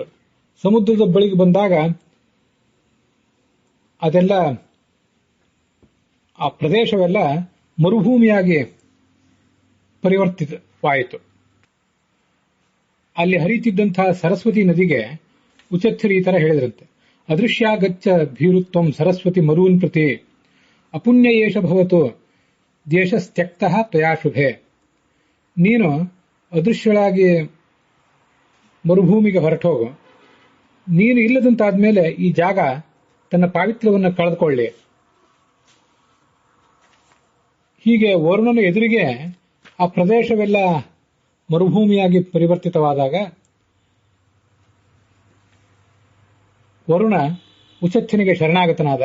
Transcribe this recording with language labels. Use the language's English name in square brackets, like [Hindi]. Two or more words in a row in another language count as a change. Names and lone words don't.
[Kannada] ಸಮುದ್ರದ ಬಳಿಗೆ ಬಂದಾಗ ಅದೆಲ್ಲ ಆ ಪ್ರದೇಶವೆಲ್ಲ ಮರುಭೂಮಿಯಾಗಿ ಪರಿವರ್ತಿತವಾಯಿತು. ಅಲ್ಲಿ ಹರಿಯುತ್ತಿದ್ದಂತಹ ಸರಸ್ವತಿ ನದಿಗೆ ಉಚಥ್ಯರು ಈ ತರ ಹೇಳಿದ್ರಂತೆ, [Sanskrit] ಅದೃಶ್ಯಾಗಚ್ಚ ಭೀರುತ್ವಂ ಸರಸ್ವತಿ ಮರೂನ್ ಪ್ರತಿ ಅಪುಣ್ಯ ಏಷ ಭವತು ದೇಶಸ್ತ್ಯಕ್ತಃ ತ್ವಯಾ ಶುಭೆ. [Kannada] ನೀನು ಅದೃಶ್ಯಳಾಗಿ ಮರುಭೂಮಿಗೆ ಹೊರಟೋಗು, ನೀನು ಇಲ್ಲದಂತಾದ್ಮೇಲೆ ಈ ಜಾಗ ತನ್ನ ಪಾವಿತ್ರ್ಯವನ್ನು ಕಳೆದುಕೊಳ್ಳಿ. ಹೀಗೆ ವರುಣನ ಎದುರಿಗೆ ಆ ಪ್ರದೇಶವೆಲ್ಲ ಮರುಭೂಮಿಯಾಗಿ ಪರಿವರ್ತಿತವಾದಾಗ ವರುಣ ಉಚಚ್ಚನಿಗೆ ಶರಣಾಗತನಾದ.